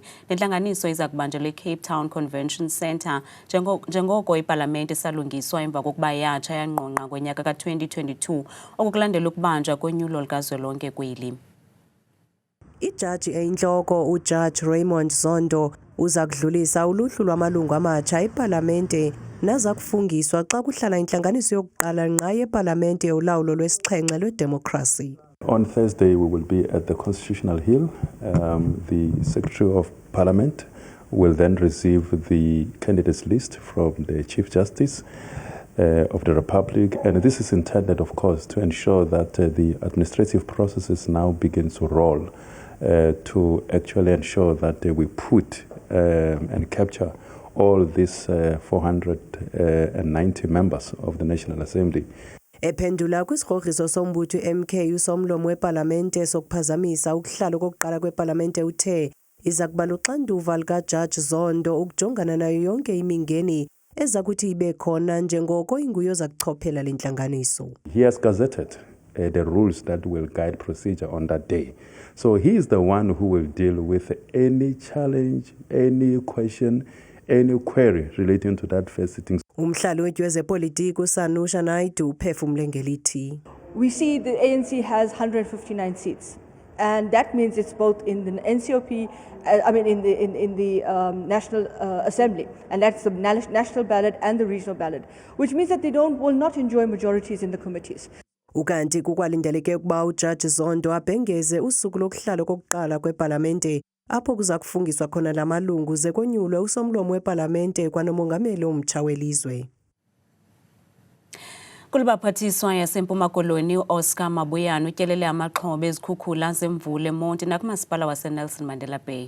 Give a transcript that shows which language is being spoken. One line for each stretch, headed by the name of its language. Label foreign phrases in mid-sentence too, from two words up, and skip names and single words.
Xhosa: Lentlanganiso iza kubanjelwa eCape Town Convention Centre njengoko iParlamente isalungiswa emva kokuba yatsha yangqongqa ngonyaka ka-2022 okukulandela ukubanjwa konyulo likazwelonke kweli. Ijaji eyinhloko uJudge Raymond Zondo uza kudlulisa uluhlu lwamalungu amatsha eParlamente naza kufungiswa xa kuhlala intlanganiso yokuqala ngqa yeParlamente yolawulo lwesixhenxe lwedemokhrasi.
English: On Thursday we will be at the Constitutional Hill. The Secretary of Parliament will then receive the candidates list from the Chief Justice of the Republic, and this is intended, of course, to ensure that the administrative processes now begin to roll. To actually ensure that we put and capture all these 490 members of the National Assembly.
Xhosa: Ephendula kwisigrogriso sombutho MK usomlomo weParlamente sokuphazamisa ukuhlala kokuqala kweParlamente uthe iza kuba luxanduva likaJudge Zondo ukujongana nayo yonke imingeni eza kuthi ibe khona njengoko inguye oza kuchophela le ntlanganiso.
English: He has gazetted the rules that will guide procedure on that day. So he is the one who will deal with any challenge, any question, any query relating to that first sitting.
Xhosa: Umhlali wethu wezepolitiki uSanusha Naidoo uphefumle ngelithi.
English: We see the ANC has 159 seats, and that means it's both in the NCOP, in the National Assembly, and that's the national ballot and the regional ballot, which means that they will not enjoy majorities in the committees.
Xhosa: Ukanti kukwalindeleke ukuba uJudge Zondo abhengeze usuku lokuhlala kokuqala kweParlamente apho kuza kufungiswa khona lamalungu ze konyulwe usomlomo weParlamente kwanomongameli omtsha welizwe. Kulubaphathiswa yaseMpuma Koloni uOscar Mabuyane utyelele amaxhoba ezikhukhula zemvula eMonti nakumasipala waseNelson Mandela Bay.